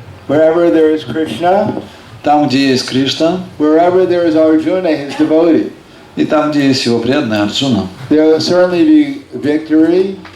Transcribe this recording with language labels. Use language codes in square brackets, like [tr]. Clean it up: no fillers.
[en] Wherever there is Krishna, [ru] там, где есть Кришна, [en] wherever there is Arjuna, his devotee, [ru] и там, где есть его преданный Арджуна, [en] there will certainly be victory,